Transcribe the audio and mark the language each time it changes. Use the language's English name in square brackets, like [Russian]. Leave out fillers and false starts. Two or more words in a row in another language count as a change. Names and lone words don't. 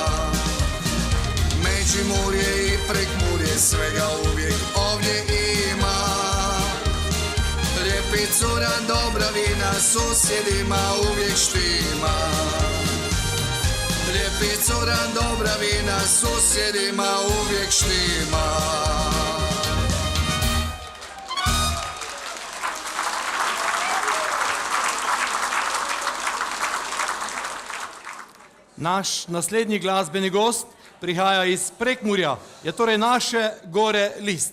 [Croatian] Međimurje i Prekmurje svega uvijek ovdje ima. Lijepi cura, dobra vina, susjedima uvijek štima. Lijepi cura, dobra vina, susjedima uvijek štima. [Slovenian] Naš naslednji glasbeni gost prihaja iz Prekmurja, je torej naše gore list.